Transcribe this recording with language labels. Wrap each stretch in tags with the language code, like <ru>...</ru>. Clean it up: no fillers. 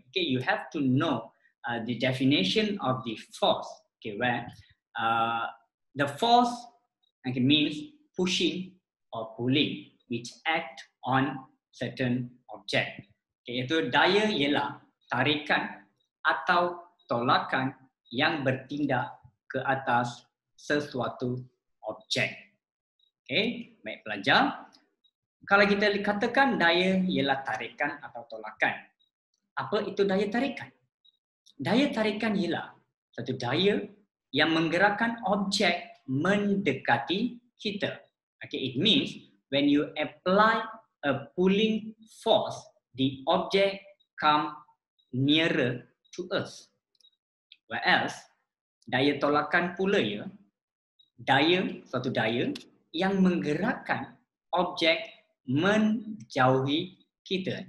<en>Okay, you have to know the definition of the force. Okay, where the force means pushing or pulling, which act on certain object.</en> <ms>Okay, iaitu daya ialah tarikan atau tolakan yang bertindak ke atas sesuatu objek. Okay, baik pelajar. Kalau kita katakan daya ialah tarikan atau tolakan, apa itu daya tarikan? Daya tarikan ialah satu daya yang menggerakkan objek mendekati kita.</ms> <en>Okay, it means when you apply a pulling force, the object come nearer to us. Whereas</en> <ms>daya tolakan pula ya, suatu daya yang menggerakkan objek menjauhi kita.</ms>